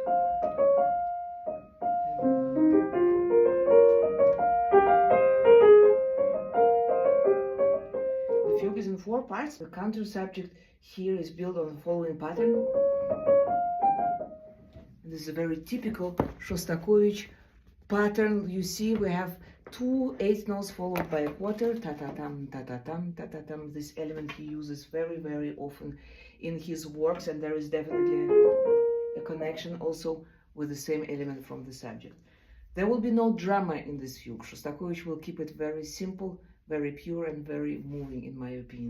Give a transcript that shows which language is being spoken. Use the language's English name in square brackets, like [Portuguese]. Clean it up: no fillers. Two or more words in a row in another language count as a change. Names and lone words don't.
[English] The fugue is in 4 parts. The counter subject here is built on the following pattern. This is a very typical Shostakovich pattern. You see, we have 2 8th notes followed by a quarter, ta-ta-tam, ta-ta-tam, ta-ta-tam. This element he uses very, very often in his works, and there is definitely a connection also with the same element from the subject. There will be no drama in this fugue. Shostakovich will keep it very simple, very pure, and very moving, in my opinion.